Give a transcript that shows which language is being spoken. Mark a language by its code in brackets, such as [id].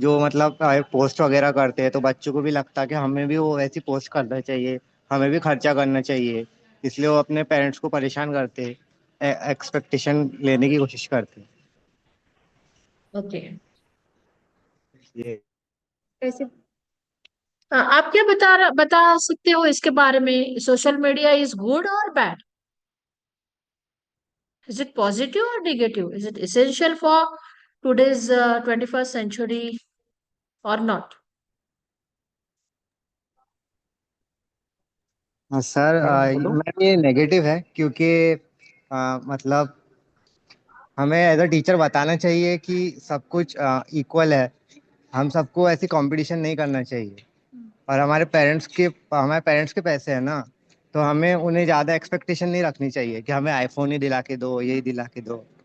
[hi] जो मतलब पोस्ट वगैरह करते हैं तो बच्चों को भी लगता है कि हमें भी वो वैसी पोस्ट करना चाहिए, हमें भी खर्चा करना चाहिए, इसलिए वो अपने पेरेंट्स को परेशान करते हैं, एक्सपेक्टेशन लेने की कोशिश करते हैं. [en] Okay. [hi] ये कैसे आप क्या बता सकते हो इसके बारे में? [en] social media is good [hi] और बैड? [en] Is it positive और नेगेटिव? Is it essential for today's 21st century or not? [hi] हाँ सर, मैम ये नेगेटिव है क्योंकि मतलब हमें [en] as a teacher [hi] बताना चाहिए कि सब कुछ इक्वल है, हम सबको ऐसी कंपटीशन नहीं करना चाहिए. और हमारे पेरेंट्स के पैसे हैं ना, तो हमें उन्हें ज़्यादा एक्सपेक्टेशन नहीं रखनी चाहिए कि हमें आईफोन ही दिला के दो, यही दिला के दो.